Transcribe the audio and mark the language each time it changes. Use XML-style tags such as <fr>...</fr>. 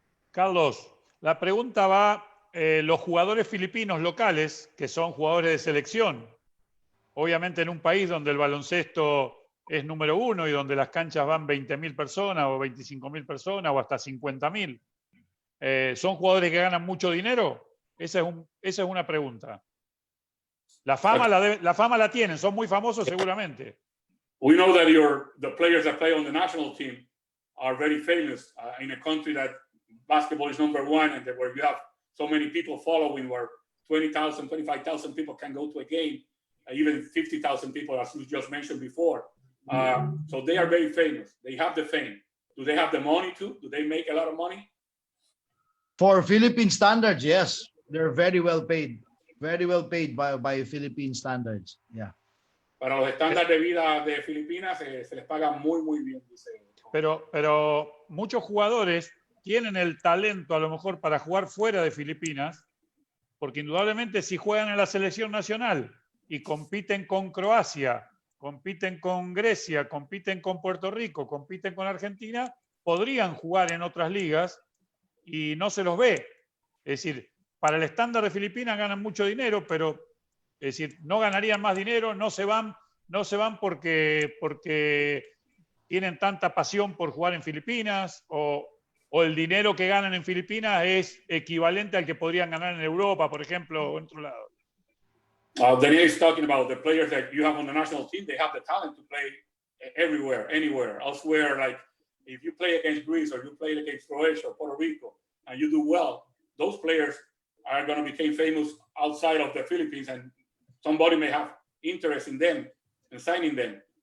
<es>Carlos, la pregunta va, los jugadores filipinos locales, que son jugadores de selección, obviamente en un país donde el baloncesto es número 1 y donde las canchas van 20.000 personas o 25.000 personas o hasta 50.000, ¿son jugadores que ganan mucho dinero? Esa es una pregunta. La fama la tienen, son muy famosos seguramente.</es> <en>We know that the players that play on the national team are very famous in a country that basketball is number 1 and where you have so many people following, where 20,000, 25,000 people can go to a game, even 50,000 people, as you just mentioned before. So they are very famous. They have the fame. Do they have the money too? Do they make a lot of money? For Philippine standards, yes, they're very well paid by Philippine standards. Yeah.</en> <es>Para los estándares de vida de Filipinas se les paga muy, muy bien, dice. Pero muchos jugadores tienen el talento a lo mejor para jugar fuera de Filipinas, porque indudablemente si juegan en la selección nacional y compiten con Croacia, compiten con Grecia, compiten con Puerto Rico, compiten con Argentina, podrían jugar en otras ligas y no se los ve. Es decir, para el estándar de Filipinas ganan mucho dinero, pero es decir, no ganarían más dinero, no se van porque tienen tanta pasión por jugar en Filipinas, o el dinero que ganan en Filipinas es equivalente al que podrían ganar en Europa, por ejemplo, o en otro lado.</es> <en>Daniel is talking about the players that you have on the national team. They have the talent to play everywhere, anywhere, elsewhere. Like if you play against Greece or you play against Croatia or Puerto Rico and you do well, those players are going to become famous outside of the Philippines, and somebody may have interest in them and signing them.</en>